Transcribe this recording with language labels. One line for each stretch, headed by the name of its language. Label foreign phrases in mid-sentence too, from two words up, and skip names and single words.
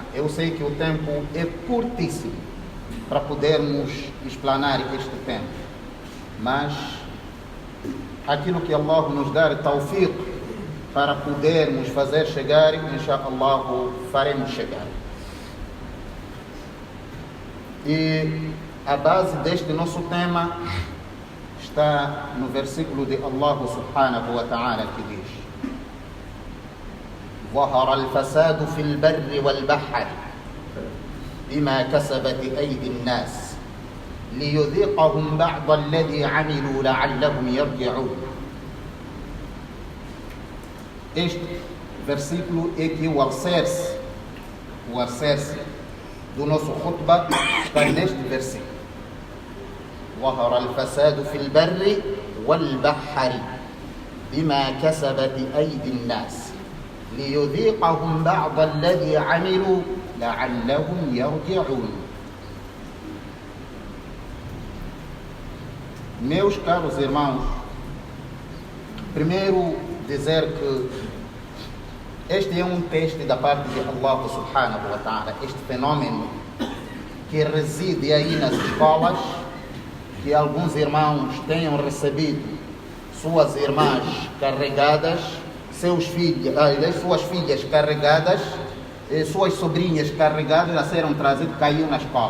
Portuguese: Eu sei que o tempo é curtíssimo para podermos explanar este tema, mas aquilo que Allah nos dá tawfiq para podermos fazer chegar, inshallah, faremos chegar. E a base deste nosso tema está no versículo de
Arabic: الله سبحانه وتعالى,
Portuguese: que diz:
Arabic: ظهر الفساد في البر والبحر بما كسبت أيدي الناس ليذيقهم بعض الذي عملوا لعلهم يرجعون.
Portuguese: Este versículo é que o alicerce do nosso khutbah está neste versículo.
Arabic: ظهر الفساد في البر والبحر بما كسبت أيدي الناس ليذيقهم بعض الذي عملوا لعلهم يرجعون.
Portuguese: Meus caros irmãos, primeiro dizer que este é um teste da parte de
Arabic: الله سبحانه وتعالى,
Portuguese: este fenômeno que reside aí nas escolas, que alguns irmãos tenham recebido suas irmãs carregadas, suas filhas carregadas, suas sobrinhas carregadas a serem trazidas, caiu na escola.